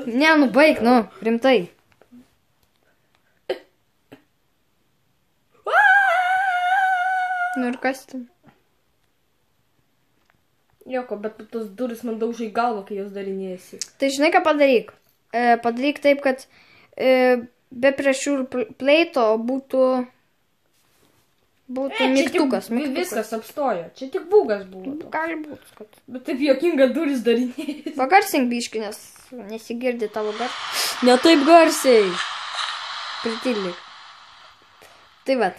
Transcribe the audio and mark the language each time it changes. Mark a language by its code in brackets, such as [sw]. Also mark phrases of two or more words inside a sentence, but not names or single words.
[lt] Ne, nu baig, nu, rimtai. Nu ir kas ten? Joko, bet tos duris man daužai galvą, kai jos darinėjasi. Tai žinai, ką padaryk? Padaryk taip, kad be [en] pressure plate [lt] būtų mygtukas. Viskas apstojo. Čia tik bugas buvo. Gali būti, kad... Bet taip jokinga duris darinėjasi. Pagarsink biškį, nes nesigirdi tavo garsą. Ne taip garsiai. Pritildyk. Tai vat.